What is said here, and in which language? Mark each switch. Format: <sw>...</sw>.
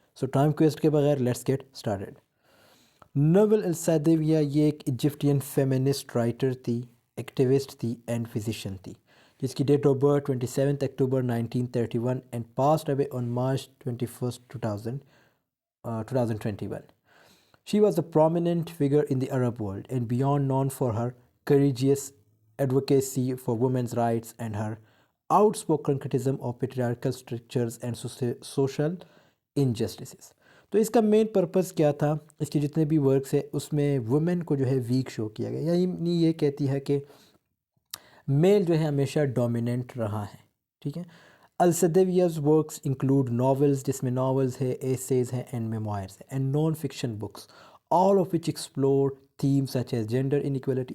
<hi>सो time waste के बगैर</hi> <en>Let's get started.</en> <hi>Naval अल-सअदविया ये एक इजिप्टियन फेमिनिस्ट राइटर थी, एक्टिविस्ट थी एंड फिजिशियन थी, जिसकी date of birth 27 October 1931</hi> <en>And passed away on March 21 2021. She was a prominent figure in the Arab world and beyond known for her courageous advocacy for women's rights and her outspoken criticism of patriarchal structures and social injustices.</en> <hi>तो इसका main purpose क्या था? इसके जितने भी works है उसमें women को जो है वीक शो किया गया, यानी ये कहती है कि मेल जो है हमेशा डोमिनेंट रहा है। ठीक है।</hi> <en>El Saadawi's works include novels,</en> <hi>जिसमें नॉवेल्स है, एसेज हैं</hi> <en>And memoirs हैं, and non fiction books, all of which explore themes such as gender inequality.</en>